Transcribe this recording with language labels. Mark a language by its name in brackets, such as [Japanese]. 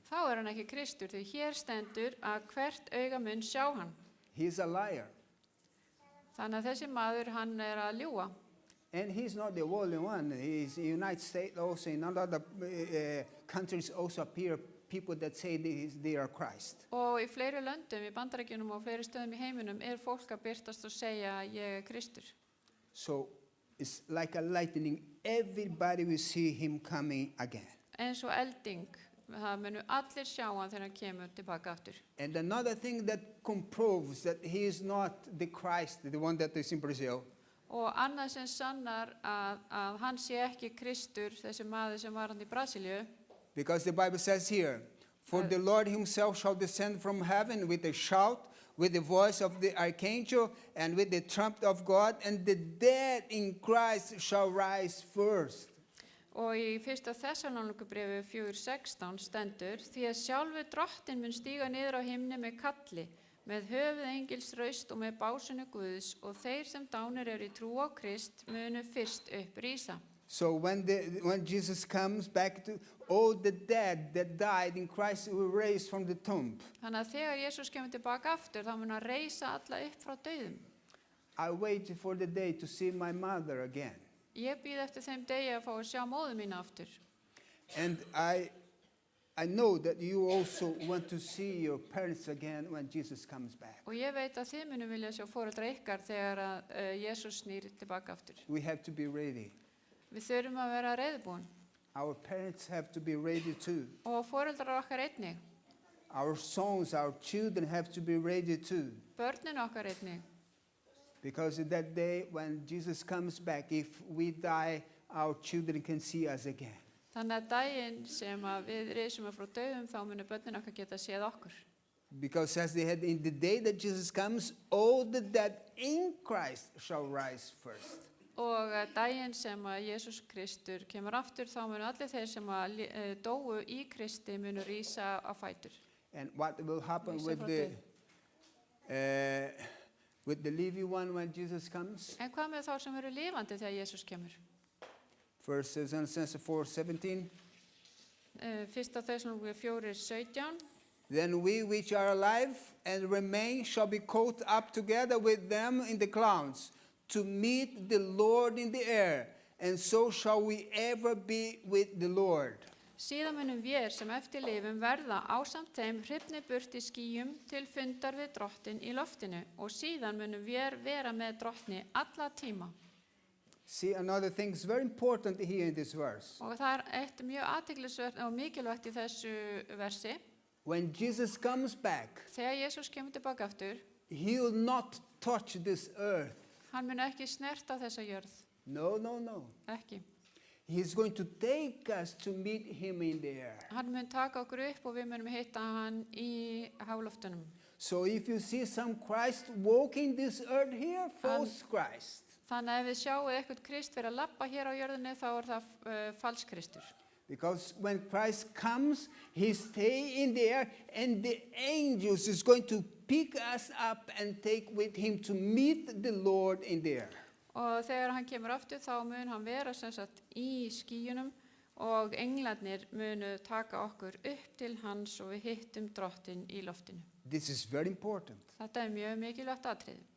[Icelandic] er hann ekki Kristur, því hér stendur að hvert auga mun sjá hann. [English] He is a liar. [Icelandic] Þannig að þessi maður, hann að ljúga. [English] And he's not the only one. He's in the United States also, in other countries also appear people that say they are Christ. [Icelandic] Og í fleiri löndum, í Bandaríkjunum og fleiri stöðum í heiminum fólk að birtast og segja ég Kristur. [English] So it's like a lightning. Everybody will see him coming again. [Icelandic] Eins og elding, það munu allir sjá hann þegar hann kemur tilbaka aftur. [English] And another thing that comproves that he is not the Christ, the one that is in Brazil, [Icelandic] Og annað sem sannar að hann sé ekki Kristur, þessi maður sem var hann í Brasilíu, [English] because the Bible says here, for the Lord himself shall descend from heaven with a shout, with the voice of the archangel, and with the trumpet of God, and the dead in Christ shall rise first. [Icelandic] og í 1. Þessalónikubréfi 4:16 stendur, því að sjálfur drottinn mun stíga niður á himni með kalli, með höfuðengils raust og með básunu Guðs, og þeir sem dánir í trú á Krist munu fyrst upp rísa. [English] So when Jesus comes back to all the dead that died in Christ will raise from the tomb. [Icelandic] Þannig að þegar Jesús kemur tilbaka aftur, þá mun hann reisa alla upp frá dauðum. [English] I wait for the day to see my mother again. [Icelandic] Ég bíð eftir þeim degi að fá að sjá móður mína aftur. [English] And I know that you also want to see your parents again when Jesus comes back. [Icelandic] Og ég veit að þið munum vilja sjá foreldra ykkar þegar að Jesús snýr tilbaka aftur. [English] We have to be ready. [Icelandic] Við þurfum að vera reiðubúin. [English] Our parents have to be ready too. [Icelandic] Og foreldrar okkar einnig. [English] Our sons, our children have to be ready too. [Icelandic] Börnin okkar einnig. [English] Because in that day when Jesus comes back, if we die, our children can see us again. [Icelandic] Þannig að daginn sem að við reisum frá dauðum, þá munum börnin okkar geta séð okkur. [English] Because as they had in the day that Jesus comes, all the dead in Christ shall rise first. [Icelandic] Og daginn sem að Jesús Kristur kemur aftur, þá munu allir þeir sem að dóu í Kristi munu rísa á fætur. [English] And what will happen [Icelandic] Rísa [English] with [Icelandic] frá [English] the living one when Jesus comes? [Icelandic] En hvað með þá sem eru lifandi þegar Jesús kemur? [English] 1 Thessalonians 4:17. [Icelandic] 1. Þessalónikubréf 4:17. [English] Then we which are alive and remain shall be caught up together with them in the clouds to meet the Lord in the air, and so shall we ever be with the Lord. [Icelandic] Síðan munum við sem eftir lifum verða ásamt þeim hrifnir burt í skýjum til fundar við drottinn í loftinu, og síðan munum við vera með drottni alla tíma. [English] See, another thing is very important here in this verse. [Icelandic] Og það eitt mjög athyglisvert og mikilvægt í þessu versi. [English] When Jesus comes back, [Icelandic] Þegar Jesús kemur tilbaka aftur, [English] he will not touch this earth. [Icelandic] hann mun ekki snerta þessa jörð. [English] No. [Icelandic] Ekki. [English] He's going to take us to meet him in the air. [Icelandic] Hann mun taka okkur upp og við munum hitta hann í háloftunum. [English] So if you see some Christ walking this earth here, false Christ. [Icelandic] Þannig að ef við sjáum eitthvað Krist vera að labba hér á jörðinni, þá það falskristur. [English] Because when Christ comes, he stays in the air, and the angels is going to pick us up and take with him to meet the Lord in the air. [Icelandic] Og þegar hann kemur aftur, þá mun hann vera sem sagt í skýjunum, og englarnir munu taka okkur upp til hans og við hittum drottinn í loftinu. [English] This is very important. [Icelandic] Þetta mjög mikilvægt atriði.